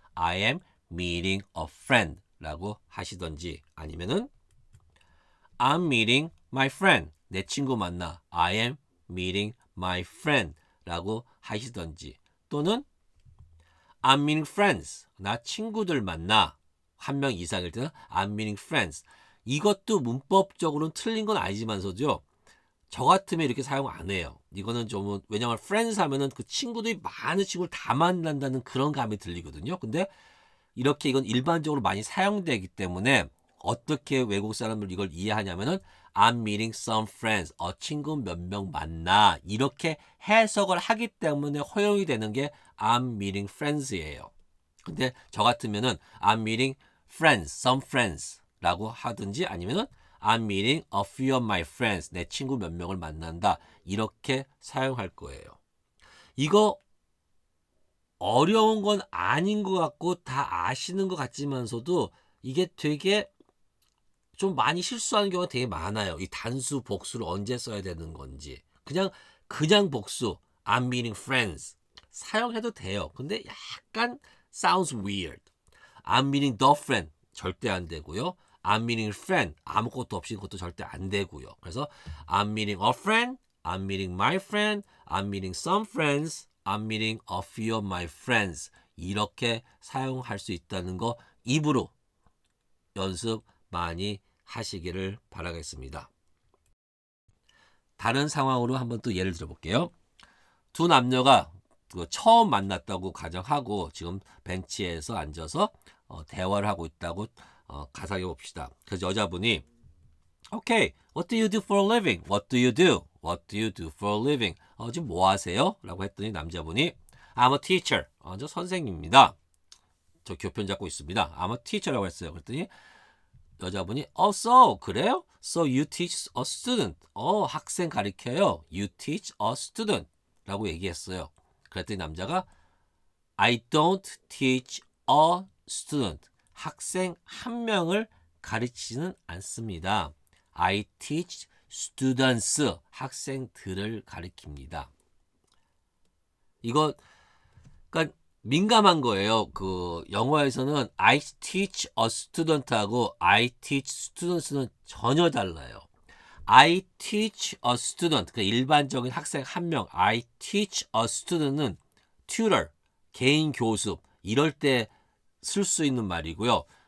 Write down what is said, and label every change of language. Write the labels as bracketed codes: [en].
[en] I am meeting a friend [ko] 라고 하시던지 아니면은 [en] I'm meeting my friend. [ko] 내 친구 만나. [en] I am meeting my friend [ko] 라고 하시던지 또는 [en] I'm meeting friends. [ko] 나 친구들 만나. 한 명 이상일 때는 [en] I'm meeting friends. [ko] 이것도 문법적으로는 틀린 건 아니지만서죠. 저 같으면 이렇게 사용 안 해요. 이거는 좀 왜냐면 friends 하면은 그 친구들이 많은 친구를 다 만난다는 그런 감이 들리거든요. 근데 이렇게 이건 일반적으로 많이 사용되기 때문에 어떻게 외국 사람들 이걸 이해하냐면은 [en] I'm meeting some friends. [ko] 친구 몇 명 만나. 이렇게 해석을 하기 때문에 허용이 되는 게 [en] I'm meeting friends [ko] 예요. 근데 저 같으면은 [en] I'm meeting friends, some friends [ko] 라고 하든지 아니면은 [en] I'm meeting a few of my friends. [ko] 내 친구 몇 명을 만난다. 이렇게 사용할 거예요. 이거 어려운 건 아닌 것 같고 다 아시는 것 같지만서도 이게 되게 좀 많이 실수하는 경우가 되게 많아요. 이 단수 복수를 언제 써야 되는 건지. 그냥 복수 [en] I'm meeting friends [ko] 사용해도 돼요. 근데 약간 [en] sounds weird. I'm meeting the friend [ko] 절대 안 되고요. [en] I'm meeting friend [ko] 아무것도 없이 그것도 절대 안 되고요. [en] 그래서 I'm meeting a friend, I'm meeting my friend, I'm meeting some friends, I'm meeting a few of my friends [ko] 이렇게 사용할 수 있다는 거 입으로 연습 많이 하시기를 바라겠습니다. 다른 상황으로 한번 또 예를 들어볼게요. 두 남녀가 처음 만났다고 가정하고 지금 벤치에서 앉아서 대화를 하고 있다고 가상해 봅시다. 그래서 여자분이 [en] Okay, what do you do for a living? What do you do? What do you do for a living? [ko] 지금 뭐 하세요? 라고 했더니 남자분이 [en] I'm a teacher. [ko] 저 선생님입니다. 저 교편 잡고 있습니다. [en] I'm a teacher라고 [ko] 했어요. 그랬더니 여자분이 so 그래요? [en] So you teach a student. [ko] 학생 가르쳐요. [en] You teach a student [ko] 라고 얘기했어요. 그랬더니 남자가 [en] I don't teach a student. [ko] 학생 한 명을 가르치지는 않습니다. [en] I teach students. [ko] 학생들을 가르칩니다. 이거 그러니까 민감한 거예요. 그 영어에서는 [en] I teach a student하고 I teach students는 [ko] 전혀 달라요. [en] I teach a student, [ko] 그 일반적인 학생 한 명, I teach a student은 tutor, 개인 교습 이럴 때 쓸 수 있는 말이고요.